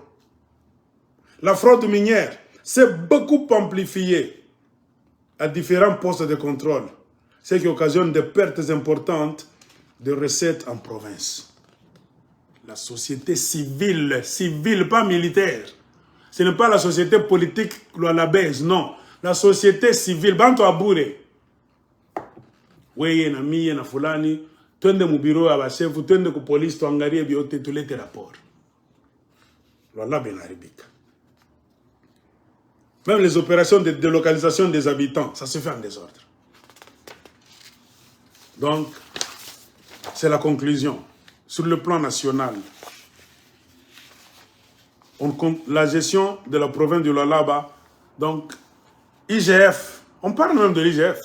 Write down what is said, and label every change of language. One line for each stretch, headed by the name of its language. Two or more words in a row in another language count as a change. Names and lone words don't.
French: La fraude minière s'est beaucoup amplifiée à différents postes de contrôle, ce qui occasionne des pertes importantes de recettes en province. La société civile, pas militaire. Ce n'est pas la société politique lualabaise, non. La société civile,
Swahili: bantu abure. Weye na miye na fulani, twende mu bureau ya bashefu, twende ku police tuangalie biote tulete rapport. Lualaba inaribika.
French: Même les opérations de délocalisation des habitants, ça se fait en désordre. Donc, c'est la conclusion. Sur le plan national, la gestion de la province du Lualaba, donc, IGF, on parle même de l'IGF.